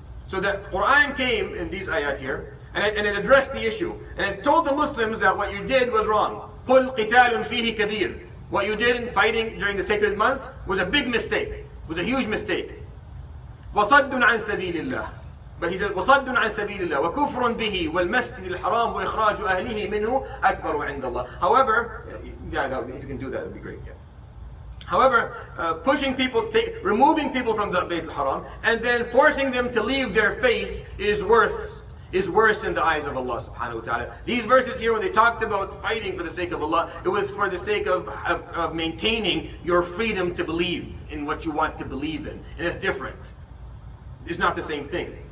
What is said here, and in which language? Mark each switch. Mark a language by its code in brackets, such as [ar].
[en] So the Quran came in these ayat here, and it addressed the issue, and it told the Muslims that what you did was wrong. [ar] قُلْ قِتَالٌ فِيهِ كَبِيرٌ. [en] What you did in fighting during the sacred months was a big mistake, was a huge mistake. [ar] وَصَدٌّ عَنْ سَبِيلِ اللَّهِ. [en] But he said, [ar] وَصَدٌّ عَنْ سَبِيلِ اللَّهِ وَكُفْرٌ بِهِ وَالْمَسْجِدِ الْحَرَامِ وَإِخْرَاجُ أَهْلِهِ مِنْهُ أَكْبَرُ عِنْدَ اللَّهِ. [en] However, if you can do that, would be great. Yeah. However, pushing people, removing people from the Bayt al-Haram, and then forcing them to leave their faith is worse in the eyes of Allah subhanahu wa ta'ala. These verses here, when they talked about fighting for the sake of Allah, it was for the sake of maintaining your freedom to believe in what you want to believe in. And it's different. It's not the same thing.